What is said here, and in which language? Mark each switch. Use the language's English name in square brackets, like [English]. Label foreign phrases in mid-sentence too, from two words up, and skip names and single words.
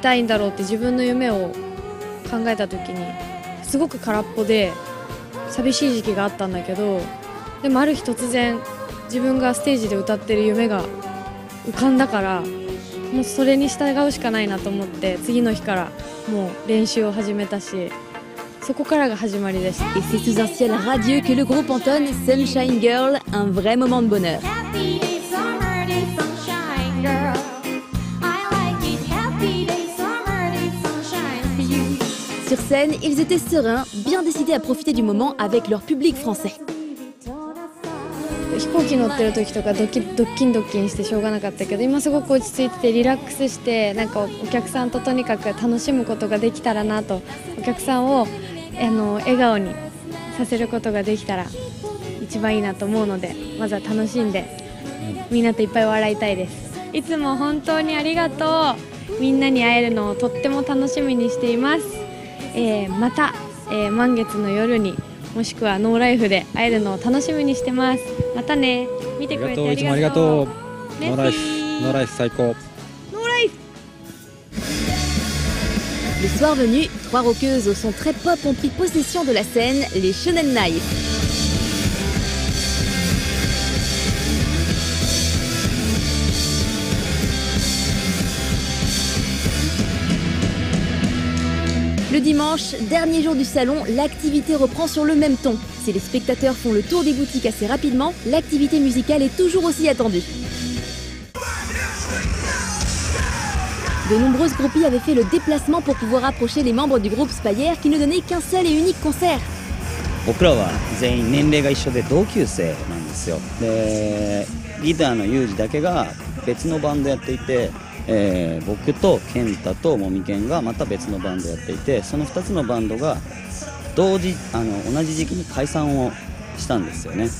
[Japanese] たいんだろうって自分の夢を考えた時にすごく空っぽで寂しい時期があったんだけど、でもある日突然自分がステージで歌ってる夢が浮かんだから、もうそれに従うしかないなと思って次の日からもう練習を始めたし、そこからが始まりでした。 [French] Et c'est sous un ciel radieux que le groupe entonne Sunshine Girl, un vrai moment de bonheur. Sur scène, ils étaient sereins, bien décidés à profiter du moment avec leur public français. [Japanese] 飛行機乗ってる時とかドッキンしてしょうがなかったけど、今すごく落ち着いててリラックスして、なんかお客さんととにかく楽しむことができたらなと、お客さんを笑顔にさせることができたら一番いいなと思うので、まずは楽しんでみんなといっぱい笑いたいです。いつも本当にありがとう。みんなに会えるのをとっても楽しみにしています。また、満月の夜にもしくはノーライフで会えるのを楽しみにしてます。またね。見てくれてありがとう。いつもありがとう。ノーライフ最高。ノーライフ。 [French] Le soir venu, 3 rockeuses au son très pop ont pris possession de la scène, les Shonen Knife. Le dimanche, dernier jour du salon, l'activité reprend sur le même ton. Si les spectateurs font le tour des boutiques assez rapidement, l'activité musicale est toujours aussi attendue. De nombreuses groupies avaient fait le déplacement pour pouvoir approcher les membres du groupe Spire qui ne donnait qu'un seul et unique concert. [Japanese] 僕らは全員年齢が一緒で同級生なんですよ。で、ギターのユージだけが別のバンドやっていて、僕とケンタとモミケンがまた別のバンドやっていて、その2つのバンドが同じ時期に解散をしたんですよね。